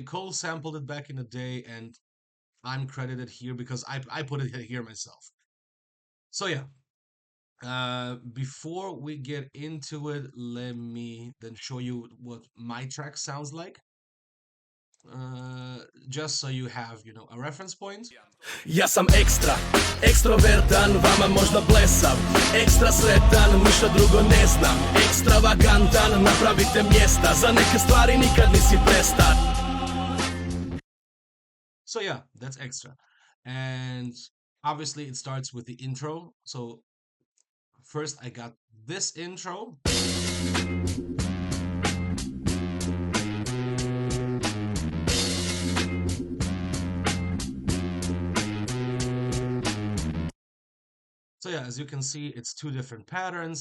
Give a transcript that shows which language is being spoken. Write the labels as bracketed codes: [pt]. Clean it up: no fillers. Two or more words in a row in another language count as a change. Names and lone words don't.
[en] Cole sampled it back in the day, and I'm credited here because I put it here myself. So yeah, before we get into it, let me then show you what my track sounds like. Uh, just so you have, a reference point. [hr] Ja sam ekstra, ekstrovertan, vama možda blesav. Ekstra sretan, ništa drugo ne znam. Ekstravagantan, napravite mjesta. Za neke stvari nikad nisi prestar. [en] So yeah, that's extra. And obviously it starts with the intro. So first I got this intro. So yeah, as you can see, it's two different patterns.